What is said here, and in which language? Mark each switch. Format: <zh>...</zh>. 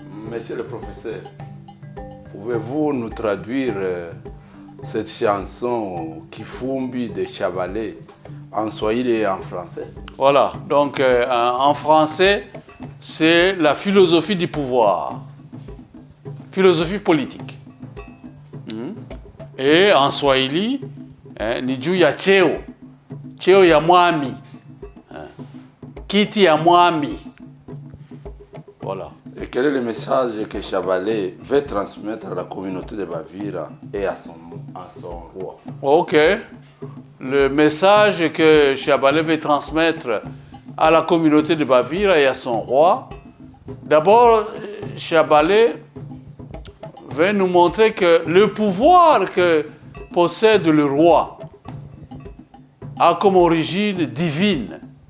<fr>Monsieur le professeur, pouvez-vous nous traduire cette chanson Kifumbi de Chabalais en swahili et en français? Voilà, donc en français, c'est la philosophie du pouvoir, philosophie politique. Et en swahili,</fr> <sw>ni juu ya cheo ya mwami, kiti ya mwami.</sw> <fr>Voilà. Et quel est le message que Chabalais veut transmettre à la communauté de Bavira et à son roi? Ok. Le message que Chabalais veut transmettre à la communauté de Bavira et à son roi, d'abord, Chabalais veut nous montrer que le pouvoir que possède le roi a comme origine divine.</fr>